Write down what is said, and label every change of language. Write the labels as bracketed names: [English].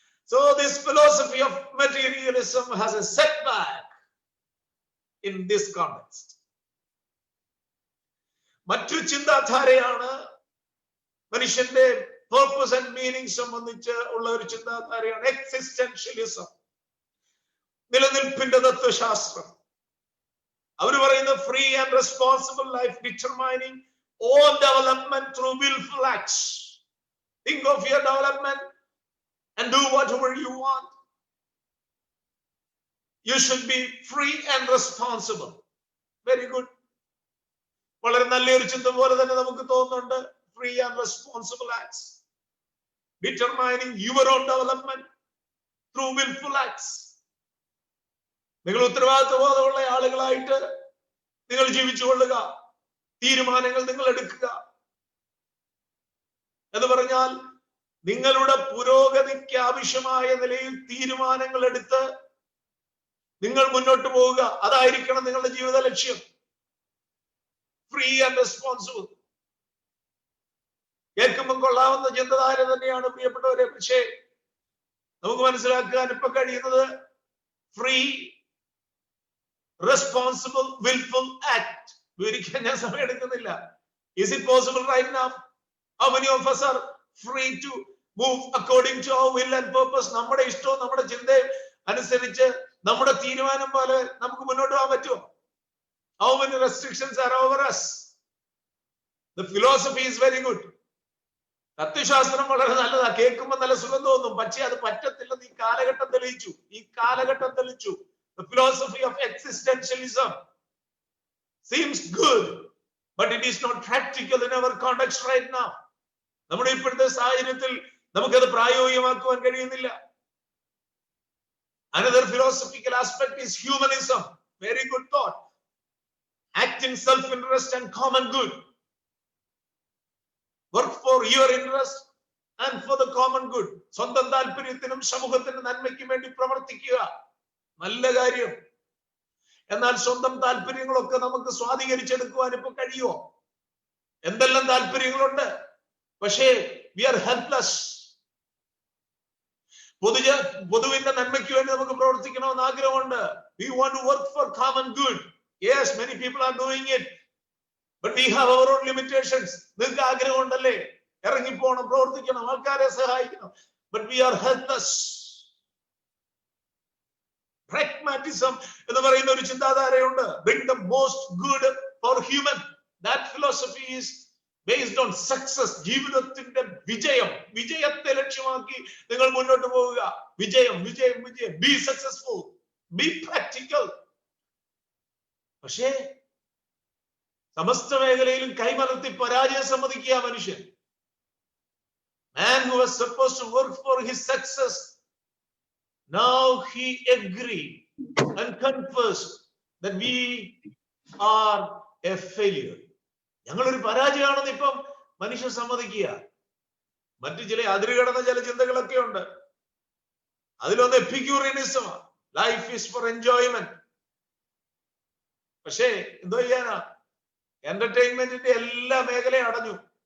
[English] So this philosophy of materialism has a setback in this context. [Malayalam] മറ്റൊരു ചിന്താധാരയാണ് മനുഷ്യന്റെ [English] purpose and meaning [Malayalam] സംബന്ധിച്ച് ഉള്ള ഒരു ചിന്താധാരയാണ് എക്സിസ്റ്റൻഷ്യലിസം, നിലനിൽപ്പിന്റെ തത്വശാസ്ത്രം. അവർ പറയുന്നത് [English] Free and responsible life determining all development through wilful acts. Think of your development and do whatever you want. You should be free and responsible. Very good. [Malayalam] വളരെ നല്ലൊരു ചിന്ത പോലെ തന്നെ നമുക്ക് തോന്നുന്നുണ്ട്. [English] Free and responsible acts, determining your own development through wilful acts. [Malayalam] നിങ്ങൾ ഉത്തരവാദിത്വബോധമുള്ള ആളുകളായിട്ട് നിങ്ങൾ ജീവിച്ചുകൊള്ളുക, തീരുമാനങ്ങൾ നിങ്ങൾ എടുക്കുക എന്ന് പറഞ്ഞാൽ നിങ്ങളുടെ പുരോഗതിക്ക് ആവശ്യമായ നിലയിൽ തീരുമാനങ്ങൾ എടുത്ത് നിങ്ങൾ മുന്നോട്ട് പോവുക. അതായിരിക്കണം നിങ്ങളുടെ ജീവിത ലക്ഷ്യം. [English] free and responsible [Malayalam] കേൾക്കുമ്പോൾ കൊള്ളാവുന്ന ചിന്തധാര തന്നെയാണ് പ്രിയപ്പെട്ടവരെ. പക്ഷേ നമുക്ക് മനസ്സിലാക്കാൻ ഇപ്പൊ കഴിയുന്നത് [English] free responsible wilful act [Malayalam] വിവരിക്കാൻ ഞാൻ സമയം എടുക്കുന്നില്ല. [English] Is it possible right now? How many of us are free to move according to our will and purpose? [Malayalam] നമ്മുടെ ഇഷ്ടവും നമ്മുടെ ചിന്തയും അനുസരിച്ച് നമ്മുടെ തീരുമാനം പോലെ നമുക്ക് മുന്നോട്ട് പോകാൻ പറ്റുമോ? [English] How many restrictions are over us? The philosophy is very good. [Malayalam] തത്വശാസ്ത്രം വളരെ നല്ലതാ, കേൾക്കുമ്പോൾ നല്ല സുഖം തോന്നും. പക്ഷേ അത് പറ്റത്തില്ലെന്ന് ഈ കാലഘട്ടം തെളിയിച്ചു. [English] The philosophy of existentialism seems good, but it is not practical in our context right now. [Malayalam] നമ്മുടെ ഇപ്പോഴത്തെ സാഹചര്യത്തിൽ നമുക്കത് പ്രായോഗികമാക്കുവാൻ കഴിയുന്നില്ല. [English] Another philosophical aspect is humanism. Very good thought. Act in self-interest and common good. Work for your interest and for the common good. [Malayalam] സ്വന്തം താല്പര്യത്തിനും സമൂഹത്തിന്റെ നന്മയ്ക്കും വേണ്ടി പ്രവർത്തിക്കുക, നല്ല കാര്യം. എന്നാൽ സ്വന്തം താല്പര്യങ്ങളൊക്കെ നമുക്ക് സ്വാധീകരിച്ചെടുക്കുവാൻ ഇപ്പൊ കഴിയുമോ? എന്തെല്ലാം താല്പര്യങ്ങളുണ്ട്, പക്ഷേ [English] we are helpless. [Malayalam] പൊതുവിന്റെ നന്മയ്ക്ക് വേണ്ടി നമുക്ക് പ്രവർത്തിക്കണമെന്ന് ആഗ്രഹമുണ്ട്. [English] We want to work for common good. Yes, many people are doing it, but we have our own limitations. [Malayalam] നിങ്ങൾക്ക് ആഗ്രഹമുണ്ടല്ലേ, ഇറങ്ങിപ്പോണം, പ്രവർത്തിക്കണം, ആൾക്കാരെ സഹായിക്കണം, [English] but we are helpless. [Malayalam] Pragmatism എന്ന് പറയുന്ന ഒരു ചിന്താധാരയുണ്ട്. [English] Bring the most good for human. That philosophy is based on success. [Malayalam] ജീവിതത്തിന്റെ വിജയത്തെ ലക്ഷ്യമാക്കി നിങ്ങൾ മുന്നോട്ട് പോവുക. വിജയം. [English] Be successful. Be practical. [Malayalam] പക്ഷേ സമസ്ത മേഖലയിലും കൈമലർത്തി പരാജയം സമ്മതിക്കുക മനുഷ്യൻ. [English] Man who was supposed to work for his success, now he agreed and confessed that we are a failure. [Malayalam] ഞങ്ങളൊരു പരാജയമാണെന്ന് ഇപ്പം മനുഷ്യൻ സമ്മതിക്കുക. മറ്റു ചില അതിരുകടന്ന ചില ചിന്തകളൊക്കെ ഉണ്ട്. അതിലൊന്ന് എപ്പിക്യൂറിയനിസമാണ്. [English] Life is for enjoyment. [Malayalam] പക്ഷേ എന്തോ ചെയ്യാനാ, എന്റർടൈൻമെന്റിന്റെ എല്ലാ മേഖലയും അടഞ്ഞു.